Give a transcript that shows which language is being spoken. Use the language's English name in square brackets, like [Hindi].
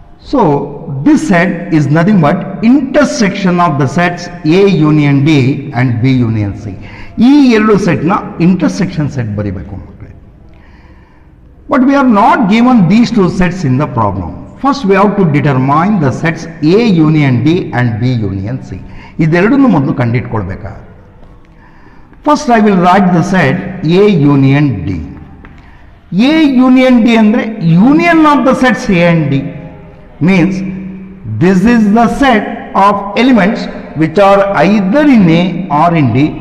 [English] So this set is nothing but intersection of the sets A union D and B union C. [Kannada] ಈ ಎರಡು ಸೆಟ್ನ intersection set ಬರೀಬೇಕು ಮಕ್ಕಳೇ. [English] But we are not given these two sets in the problem. First we have to determine the sets A union D and B union C. [Kannada] ಇದೆರಡನ್ನೂ ಮೊದಲು ಕಂಡುಹಿಟ್ಕೊಳ್ಬೇಕಾಗುತ್ತೆ. [English] First I will write the set A union D. A union D ಅಂದರೆ union of the sets A and D. Means this is the set of elements which are either in A or in D.